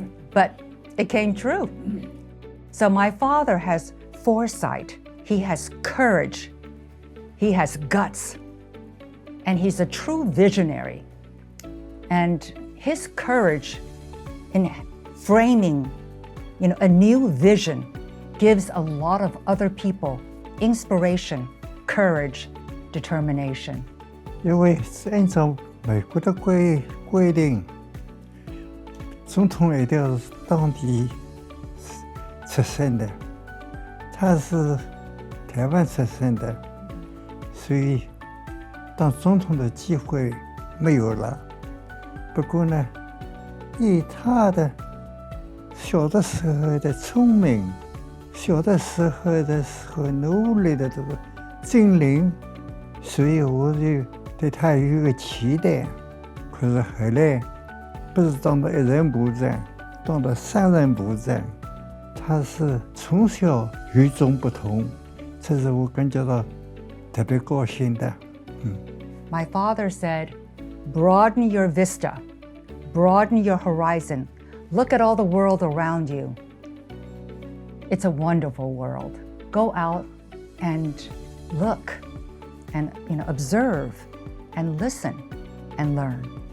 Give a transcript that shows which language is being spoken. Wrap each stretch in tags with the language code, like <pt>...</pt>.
<en>But it came true. So my father has foresight, he has courage, he has guts, and he's a true visionary. And his courage in framing, a new vision gives a lot of other people inspiration, courage, determination.</en> <zh>因为按照美国的规定，总统一定要是当地出生的，他是台湾出生的，所以当总统的机会没有了。不过呢，以他的小的时候的聪明，小的时候努力的这个精灵，所以我就对他有一个期待。可是后来不是当到一任部长，当到3任部长，他是从小与众不同，这是我感觉到特别高兴的。</zh> <en>My father said, broaden your vista, broaden your horizon. Look at all the world around you. It's a wonderful world. Go out and look and observe and listen and learn.</en>